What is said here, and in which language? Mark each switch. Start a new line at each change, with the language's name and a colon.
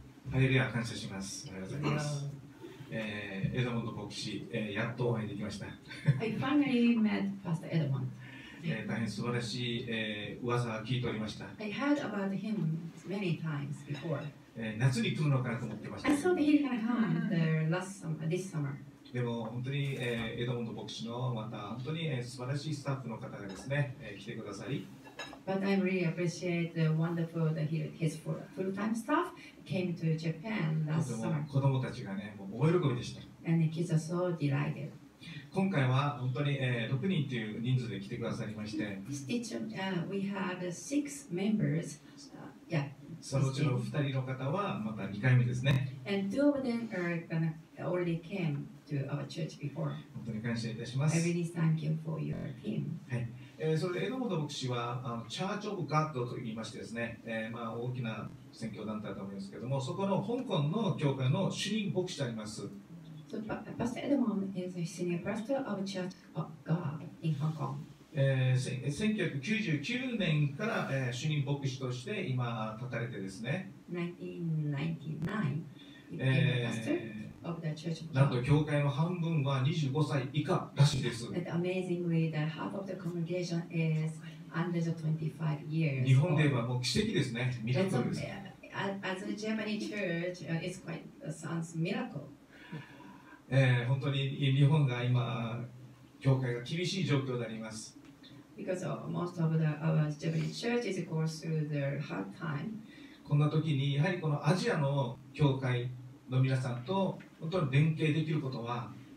Japanese: ハレルヤ感謝します。ありがとうございます。エドモンド牧師、やっとお会いできました。
English: I finally met Pastor Edmond.
Japanese: 大変素晴らしい、噂は聞いておりました。
English: I heard about him many times before.
Japanese: 夏に来るのかなと思ってました。
English: I thought he was going to come this summer.
Japanese: でも本当に、エドモンド牧師のまた本当に、素晴らしいスタッフの方がですね、来てくださり。
English: But I really appreciate the wonderful that his full-time staff came to Japan last summer.
Japanese: 子供たちがね、もう大喜びでした。
English: And the kids are so delighted.
Japanese: 今回は本当に、6人という人数で来てくださりまして、
English: This teacher, we had 6 members. Yeah.
Japanese: そのうちの2人の方はまた2回目ですね。
English: And 2 of them already came to our church before.
Japanese: 本当に感謝いたしま
English: I
Japanese: す。
English: really thank you for your team.
Japanese: はい。それでエドモンド牧師はチャーチ・オブ・ガッドと言いましてですね、まあ、大きな宣教団体だと思いますけれども、そこの香港の教会の主任牧師であります。
English: So Pastor Edmond is a senior pastor of Church of God in Hong Kong.
Japanese: 1999年から、主任牧師として今立たれてですね、
English: 1999 he became a pastor of the Church of
Japanese: なんと
English: God.
Japanese: 教会の半分は25歳以下らしいです。
English: And amazingly, the half of the congregation is under the 25 years.
Japanese: 日本ではもう奇跡ですね。ミラクルです。
English: As a Japanese church, it's quite sounds miracle.
Japanese: 本当に日本が今、教会が厳しい状況であります。
English: Because most of our Japanese churches go through their hard time.
Japanese: こんな時に、やはりこのアジアの教会の皆さんと本当に連携できることは、